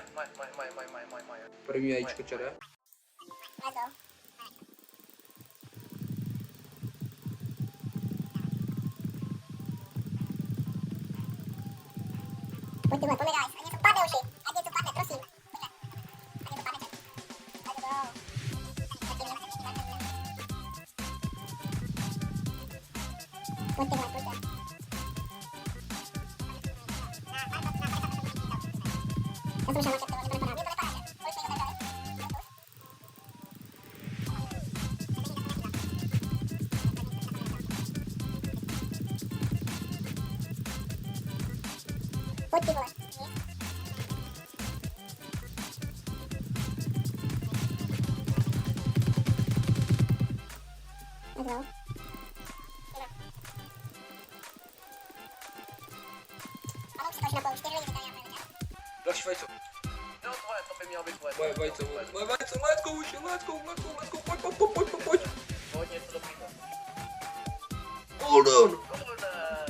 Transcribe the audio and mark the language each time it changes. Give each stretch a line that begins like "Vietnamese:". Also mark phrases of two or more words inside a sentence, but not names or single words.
Czech: První vajíčko čere. Pojď tyhle, pojď guys, ať něco padne uši, ať něco padne, prosím. Ať něco padne,
English: let's go.
Czech: Pojď tyhle, pojďte. Já jsem šel na čet, to nepadá, že? Kolik jste jich otevřeli? Pojď ty vole, nic.
English: Let's go.
Czech: Ano, si to už napojil, 4 lidi tady napojili, ne? Další vajco. Jo, tvoje, to by mělo být tvoje. Moje vajco,
English: let's go uši, let's go,
Czech: pojď. Pojď něco dobrýho. Golden. Golden.